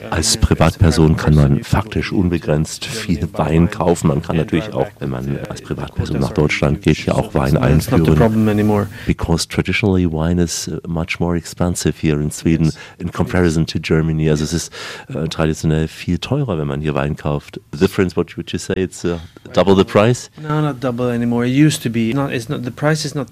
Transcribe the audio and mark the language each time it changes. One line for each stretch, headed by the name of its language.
German: Als Privatperson kann man faktisch unbegrenzt viel Wein kaufen. Man kann natürlich auch, wenn man als Privatperson nach Deutschland geht, ja auch Wein einführen.
English: Not the problem anymore. Because traditionally wine is much more expensive here in Sweden, yes, in comparison to Germany.
German: Also es ist traditionell viel teurer, wenn man hier Wein kauft.
English: The difference, what would you say, it's double the price? No, not double anymore. It used to be. Not, it's not, the price is not...